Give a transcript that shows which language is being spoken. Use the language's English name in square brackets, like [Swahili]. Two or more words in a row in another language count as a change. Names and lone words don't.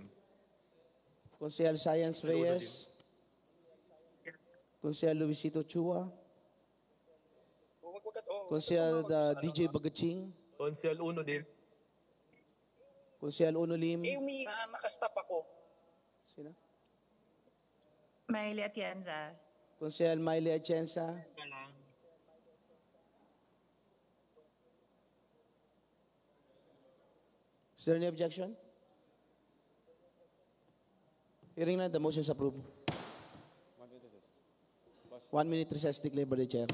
[Filipino] Consejal Science Reyes, Consejal Luisito Chua, Consejal DJ Bagaching, Konsehal uno din. Consejal Uno Lim. Nakastop ako. Sino? Mayle Atienza. [English] Consejal Miley Atienza. Is there any objection? Hearing none, the motion is approved. 1 minute recess declared by the chair.